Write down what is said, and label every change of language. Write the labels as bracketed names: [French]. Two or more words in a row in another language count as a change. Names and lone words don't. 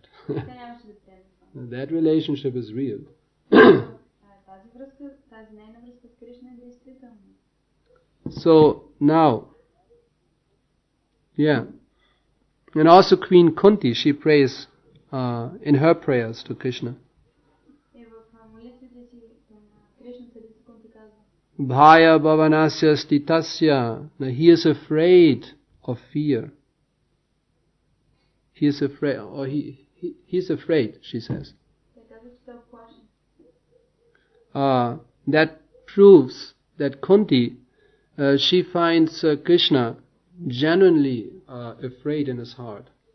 [English] That relationship is real. So now, yeah, And also Queen Kunti, she prays in her prayers to Krishna. [Bulgarian] И в молитвите си към Кришна царица Кунти казва: [Sanskrit] Bhaya bhavanasya stitasya. [English] Now he is afraid of fear. He is afraid, or he's afraid, she says. That proves that Kunti, she finds Krishna genuinely afraid in his heart.